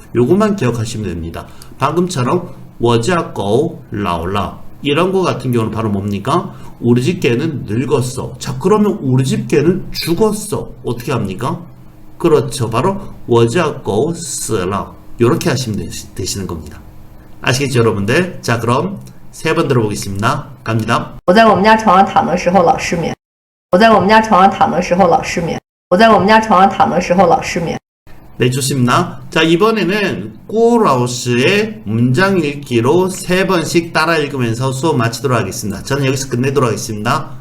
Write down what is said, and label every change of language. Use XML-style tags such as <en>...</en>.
<ko>요것만 기억하시면 됩니다. 방금처럼</ko> <zh>我家狗老了</zh> <ko>이런 거 같은 경우는 바로 뭡니까? 우리 집 개는 늙었어. 자, 그러면 우리 집 개는 죽었어. 어떻게 합니까? 그렇죠. 바로</ko> <zh>我家狗死了</zh> <ko>이렇게 하시면 되시는 겁니다. 아시겠죠, 여러분들? 자, 그럼 세 번 들어보겠습니다. 갑니다.</ko> <zh>我在我们家床上躺的时候老失眠。我在我们家床上躺的时候老失眠。我在我们家床上躺的时候老失眠。</zh> <ko>네, 좋습니다. 자, 이번에는 꾸라우스의 문장 읽기로 세 번씩 따라 읽으면서 수업 마치도록 하겠습니다. 저는 여기서 끝내도록 하겠습니다.</ko>